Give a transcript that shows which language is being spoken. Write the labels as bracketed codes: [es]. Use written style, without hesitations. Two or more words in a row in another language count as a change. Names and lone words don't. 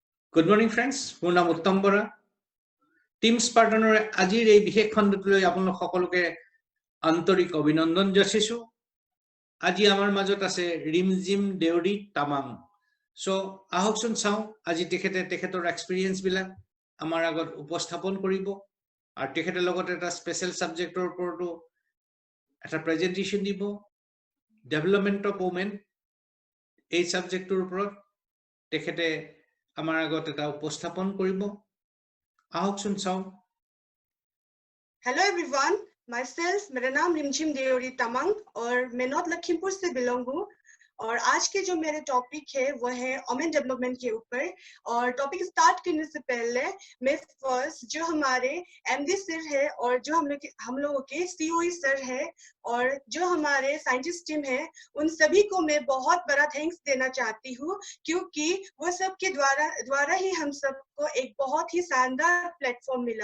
[en] Good morning, friends. [as] মোৰ নাম উত্তম বৰা। টিম স্পাৰ্টানৰ আজিৰ এই বিশেষ খণ্ডটোলৈ আপোনালোক সকলোকে আন্তৰিক অভিনন্দন যাচিছো। আজি আমাৰ মাজত আছে ৰিমজিম দেউৰী তামাং। সো আহকচোন চাওঁ আজি তেখেতৰ এক্সপিৰিয়েন্স বিলাক আমাৰ আগত উপস্থাপন কৰিব আৰু তেখেতৰ লগতে এটা [en] special subject [as] ওপৰতো এটা প্ৰেজেন্টেশন দিব, [en] development of women [as] এই সাবজেক্টৰ ওপৰত তেখেতে আমাৰ আগত এটা উপস্থাপন কৰিব। আহকচোন চাওঁ। [en] hello everyone, [hi] मेरा नाम रिमझिम देओरी तमंग और मैं नॉर्थ लखीमपुर से बिलोंग हूँ। और आज के जो मेरे टॉपिक है वो है [en] women development [hi] के ऊपर। और [en] topic start [hi] करने से पहले मैं फर्स्ट जो हमारे एमडी सर है और जो हम लोगों के सीओई सर है और जो हमारे [en] scientist team [hi] है उन सभी को मैं बहुत बड़ा थैंक्स देना चाहती हूँ, क्योंकि वो सब के द्वारा ही हम सबको एक बहुत ही शानदार प्लेटफॉर्म मिला।